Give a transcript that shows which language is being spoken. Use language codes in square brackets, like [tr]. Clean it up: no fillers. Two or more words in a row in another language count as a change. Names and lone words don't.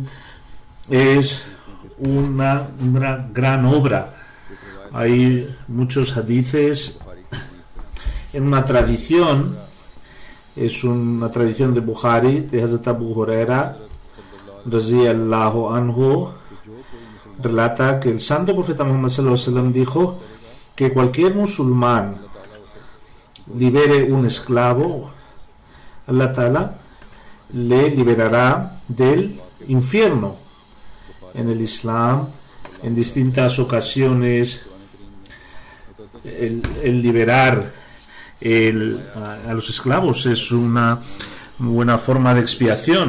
[es] Es una gran obra. Hay muchos hadices en una tradición, es una tradición de Bukhari, de Hazrat Abu Huraira [ar] رضي الله عنه, [es] relata que el santo profeta Muhammad [ar] صلى الله عليه وسلم [es] dijo que cualquier musulmán libere un esclavo, Allah Ta'ala le liberará del infierno. En el Islam, en distintas ocasiones, el liberar a los esclavos es una buena forma de expiación.